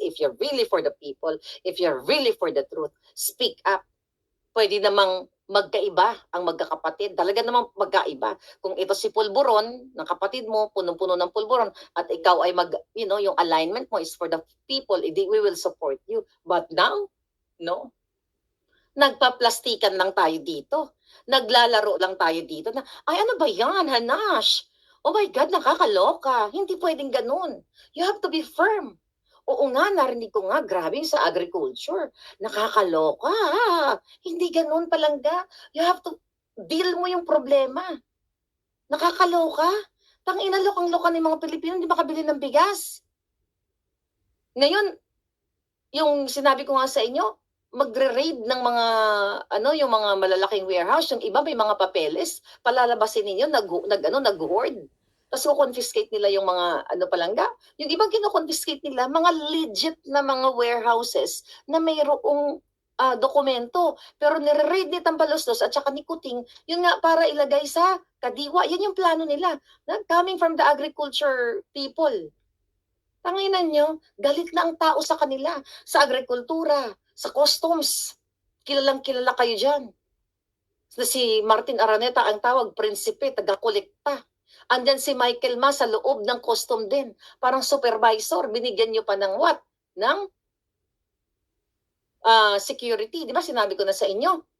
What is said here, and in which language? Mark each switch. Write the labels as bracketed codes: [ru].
[en] If you're really for the people, if you're really for the truth, speak up. [tl] Pwede namang magkaiba ang magkakapatid. Talaga namang magkaiba. Kung ito si pulburon, ng kapatid mo, punong-puno ng pulburon, at ikaw ay yung alignment mo is for the people, [en] we will support you. [tl] But now, no? Nagpaplastikan lang tayo dito. Naglalaro lang tayo dito na, ay ano ba yan, Hanash? [en] Oh my God, [tl] nakakaloka. Hindi pwedeng ganun. [en] You have to be firm. [tl] Oo nga, narinig ko nga, grabe sa agriculture. Nakakaloka. Hindi ganun palangga. [en] You have to deal [tl] mo yung problema. Nakakaloka. Tangina, lokang-loka ng mga Pilipino, hindi makabili ng bigas. Ngayon, yung sinabi ko nga sa inyo, magre-raid ng mga yung mga malalaking warehouse, yung iba may mga papeles, palalabasin ninyo nag-hoard. Tapos confiscate nila yung mga ano palangga. Yung ibang kino-confiscate nila, mga legit na mga warehouses na mayroong dokumento. Pero nire-raid ni Tambaloslos at saka ni Kuting, yun nga para ilagay sa kadiwa. Yan yung plano nila. [en] Coming from the agriculture people. [tl] Tanginan nyo, galit na ang tao sa kanila. Sa agrikultura, sa customs. Kilalang kilala kayo dyan. Si Martin Araneta ang tawag, prinsipe, taga-kolekta. Andyan si Michael Ma sa loob ng custom din. Parang supervisor, binigyan nyo pa ng what? Ng security. Di ba sinabi ko na sa inyo?